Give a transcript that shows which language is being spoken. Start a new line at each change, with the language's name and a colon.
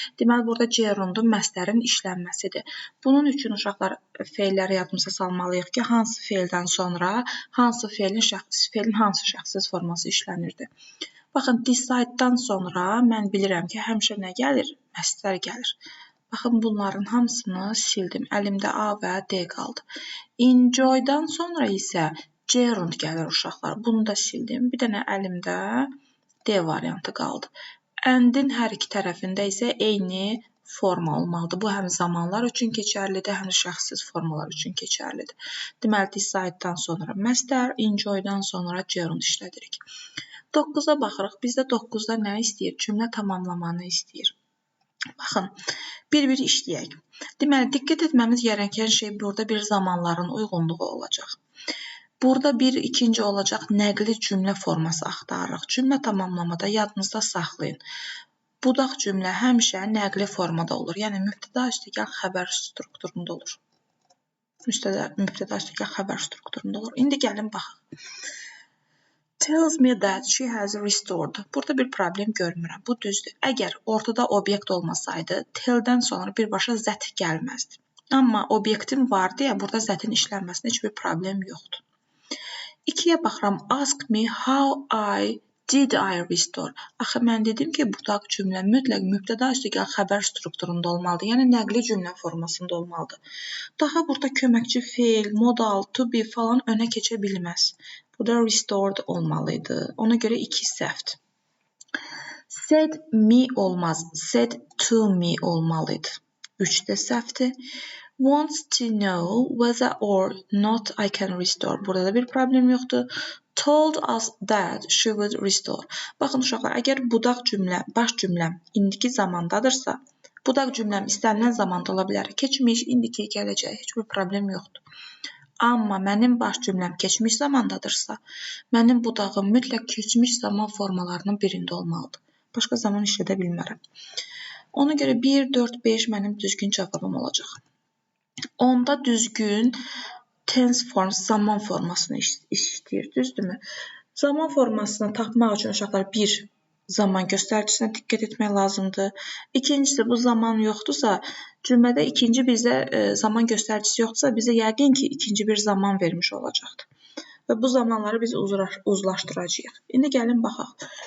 Azerbaijani: Deməli, burada gerundun məsdərin işlənməsidir. Bunun üçün uşaqlar fe'lləri yadımıza salmalıyıq ki, hansı fe'ldən sonra hansı fe'lin hansı şəxssiz forması işlənirdi. Baxın, decide-dan sonra mən bilirəm ki, həmişə nə gəlir? Məsdər gəlir. Baxın, bunların hamısını sildim. Əlimdə A və D qaldı. Enjoy-dan sonra isə gerund gəlir uşaqlar. Bunu da sildim. Bir dənə əlimdə D variantı qaldı. And-in hər iki tərəfində isə eyni forma olmalıdır. Bu həm zamanlar üçün keçərlidir, həm də şəxssiz formalar üçün keçərlidir. Deməli, decide-dan sonra məsdər, enjoy-dan sonra gerund işlədirik. 9-a baxırıq. Bizdə 9-da nə istəyir? Cümlə tamamlamanı istəyir. Baxın, bir-bir işləyək. Deməli, diqqət etməmiz gerəkən şey burada bir zamanların uyğunluğu olacaq. Burada ikinci olacaq nəqli cümlə forması axtarırıq. Cümlə tamamlamada yadınızda saxlayın. Budaq cümlə həmişə nəqli formada olur. Yəni, mübtəda üstəgəl xəbər strukturunda olur. Mübtəda üstəgəl xəbər strukturunda olur. İndi gəlin baxaq.
English: Tells me that she has restored.
Azerbaijani: Burada bir problem görmürəm. Bu düzdür. Əgər ortada obyekt olmasaydı, tell-dən sonra birbaşa zət gəlməzdi. Amma obyektim var deyə burada zətin işlənməsində heç bir problem yoxdur. 2-yə baxıram.
English: Ask me how did I restore?
Azerbaijani: Axı, mən dedim ki, budaq cümlə mütləq mübtəda üstəgəl xəbər strukturunda olmalıdır. Yəni, nəqli cümlə formasında olmalıdır. Daha burada köməkçi fe'l, modal, to be falan önə keçə bilməz. Burada restored olmalıydı. Ona görə 2 səhvdir. Said me olmaz. Said to me olmalıydı. 3 də səhvdir.
English: Wants to know whether or not I can restore.
Azerbaijani: Burada da bir problem yoxdur.
English: Told us that she would restore.
Azerbaijani: Baxın uşaqlar, əgər budaq cümlə, baş cümləm indiki zamandadırsa, budaq cümləm istənilən zamanda ola bilər. Keçmiş, indiki, gələcək, heç bir problem yoxdur. Amma mənim baş cümləm keçmiş zamandadırsa, mənim budağım mütləq keçmiş zaman formalarının birində olmalıdır. Başqa zaman işlədə bilmərəm. Ona görə 1, 4, 5 mənim düzgün cavabım olacaq. Onda düzgün tense form, zaman formasını işləyir, düzdürmü? Zaman formasını tapmaq üçün uşaqlar bir zaman göstəricisine diqqət etmək lazımdır. İkincisi, bu zaman yoxdursa, cümlədə ikinci bizə zaman göstəricisi yoxdursa, bizə yəqin ki, ikinci bir zaman vermiş olacaqdır. Və bu zamanları biz uzlaşdıracağıq. İndi gəlin baxaq.